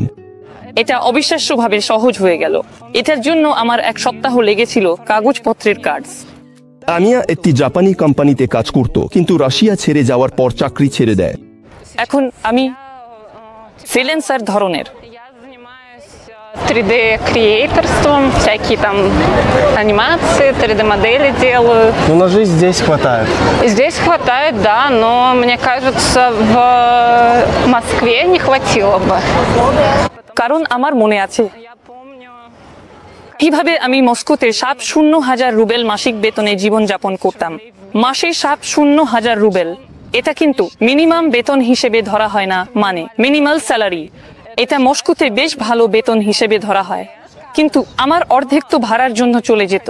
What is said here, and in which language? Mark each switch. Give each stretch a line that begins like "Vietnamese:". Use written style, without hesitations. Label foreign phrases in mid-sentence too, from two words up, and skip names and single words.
Bangla: এটা অবিশ্বাস্যভাবে সহজ হয়ে গেল। এটার জন্য আমার 1 সপ্তাহ লেগেছিল কাগজপত্রের কাজ। তানিয়া একটি জাপানি কোম্পানিতে কাজ করত, কিন্তু রাশিয়া ছেড়ে যাওয়ার পর চাকরি ছেড়ে দেয়। এখন আমি ফ্রিল্যান্সার ধরনের
Russian: 3D креаторством, всякие там анимации, 3D модели делаю. Ну, на жизнь здесь хватает. Здесь хватает, да, но мне кажется, в Москве не хватило бы.
Bangla: কারণ আমার মনে আছে কিভাবে আমি মস্কোতে 7,000 রুবেল মাসিক বেতনে জীবনযাপন করতাম। মাসে 7,000 রুবেল, এটা কিন্তু মিনিমাম বেতন হিসেবে ধরা হয় না, মানে
English: minimal salary.
Bangla: এটা মস্কোতে বেশ ভালো বেতন হিসেবে ধরা হয়, কিন্তু আমার অর্ধেক তো ভাড়ার জন্য চলে যেত।